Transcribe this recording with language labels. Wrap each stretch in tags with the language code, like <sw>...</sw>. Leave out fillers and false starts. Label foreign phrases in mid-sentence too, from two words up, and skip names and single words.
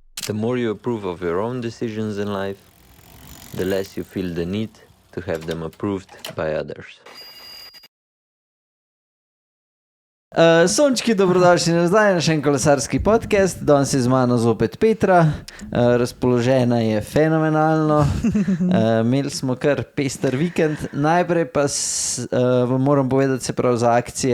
<en>The more you approve of your own decisions in life, the less you feel the need to have them approved by others.</en> <sl>Sončki, dobrodošli nazaj na še en kolesarski podcast. Danes je z mano zopet Petra. Razpoložena je fenomenalno. Imeli smo kar pester vikend. Najprej pa vam moram povedati, se pravi za akcije.</sl>